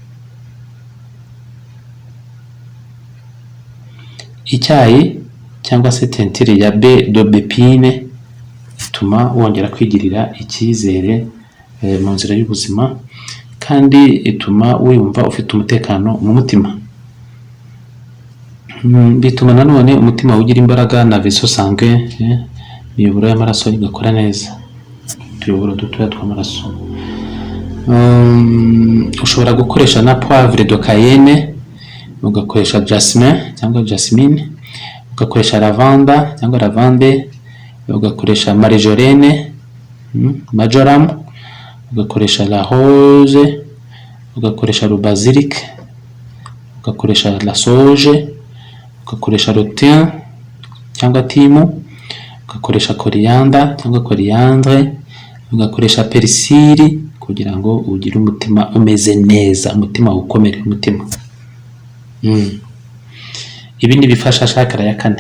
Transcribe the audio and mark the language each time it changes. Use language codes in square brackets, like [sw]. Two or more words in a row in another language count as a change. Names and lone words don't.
[rw] Icyayi cyangwa se tentire ya d'aubépine ituma wongera kwigirira icyizere mu nzira y'ubuzima, kandi ituma wiyumva ufite umutekano mu mutima. Bituma nanone umutima ugira imbaraga na [fr] vaisseau sanguin, [rw] imiyoboro y'amaraso igakora neza, utuyoboro dutoya tw'amaraso. Ushobora gukoresha na [fr] poivre de cayenne, [rw] ugakoresha jasmin cyangwa jasmine, ugakoresha lavanda cyangwa lavande, ugakoresha marjolaine, marjoram, ugakoresha [fr] la rose, [rw] ugakoresha [fr] le basilic, [rw] ugakoresha [fr] la sauge, [rw] ugakoresha [fr] le thym [rw] cyangwa timu, ugakoresha coriander cyangwa coriandre, ugakoresha perisili, kugira ngo ugire umutima umeze neza, umutima ukomere umutima. Ibi ni bifasha chakra ya kane.